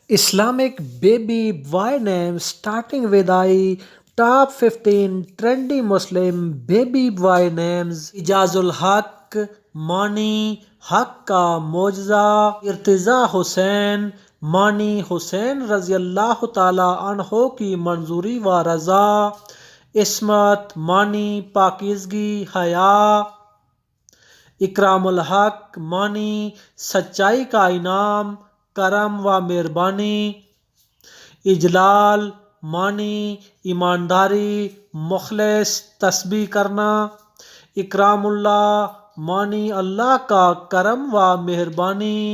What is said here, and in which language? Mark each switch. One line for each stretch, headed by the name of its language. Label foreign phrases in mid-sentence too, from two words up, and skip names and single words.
English: Islamic baby boy names starting with top 15 trendy Muslim baby boy names.
Urdu: Ijazul Haq, Mani, حق کا معجزہ, Irtiza Hussain, Mani Hussain رضی اللہ تعالی عنہ کی منظوری و رضا، عصمت، مانی، پاکیزگی، حیا، اکرام الحق، مانی، سچائی کا انعام، کرم و مہربانی، اجلال، مانی، ایمانداری، مخلص، تسبیح کرنا، اکرام اللہ، مانی اللہ کا کرم و مہربانی،